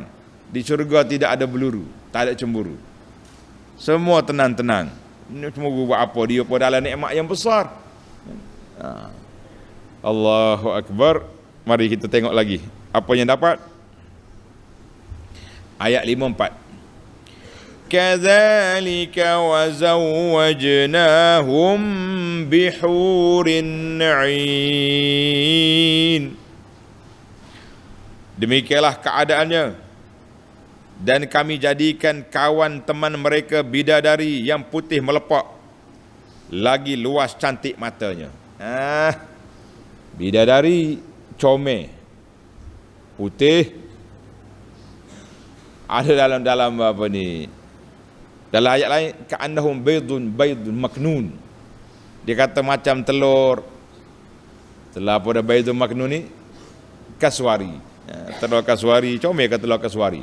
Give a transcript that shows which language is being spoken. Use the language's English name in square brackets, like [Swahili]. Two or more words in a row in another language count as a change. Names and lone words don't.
[Malay] Di syurga tidak ada beluru, tak ada cemburu. Semua tenang-tenang. Cemburu buat apa? Dia pun dalam nikmat yang besar. [Arabic] الله أكبر. [Malay] Mari kita tengok lagi apa yang dapat. Ayat 54. [Arabic] كذلك وزوجناهم بحور عين. [Malay] Demikianlah keadaannya, dan kami jadikan kawan teman mereka bidadari yang putih melepak, lagi luas cantik matanya. Bidadari comel, putih, ada dalam apa ni, dalam ayat lain [Arabic] كأنهم بيض مكنون, [Malay] dia kata macam telur pada [Arabic] بيض مكنون [Malay] ni, kaswari, telur kaswari, comel ke telur kaswari.